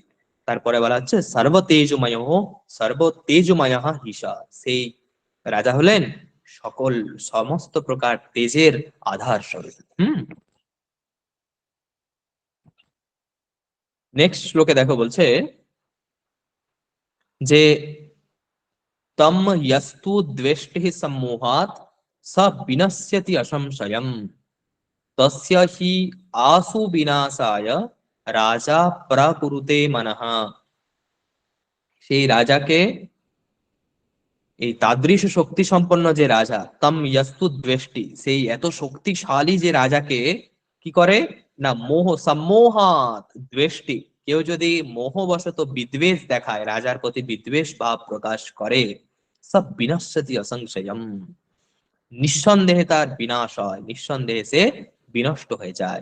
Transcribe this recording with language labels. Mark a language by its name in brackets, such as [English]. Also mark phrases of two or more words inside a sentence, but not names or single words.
[Bangla] তারপরে বলা হচ্ছে সর্ব তেজময় হিসা, সেই রাজা হলেন সমস্ত প্রকার তেজের আধার স্বরূপ। নেক্সট শ্লোকে দেখো, বলছে যে [Sanskrit] तं यस्तु द्वेष्टि सम्मोहात् स विनश्यति असंशयम तस्य हि आसु विनाशाय राजा प्रकुरुते मनः। [Bangla] সেই রাজাকে, এই তাদৃশ শক্তি সম্পন্ন যে রাজা, [Sanskrit] तं यस्तु द्वेष्टि, [Bangla] সেই এত শক্তিশালী যে রাজাকে কি করে না, মোহ [Sanskrit] सम्मोहात् द्वेष्टि, [Bangla] কেউ যদি মোহবশত বিদ্বেষ দেখায়, রাজার প্রতি বিদ্বেষ ভাব প্রকাশ করে, [Sanskrit] स विनश्यति असंशयम्, [Bangla] নিঃসন্দেহে তার বিনাশ হয়, নিঃসন্দেহে সে বিনষ্ট হয়ে যায়।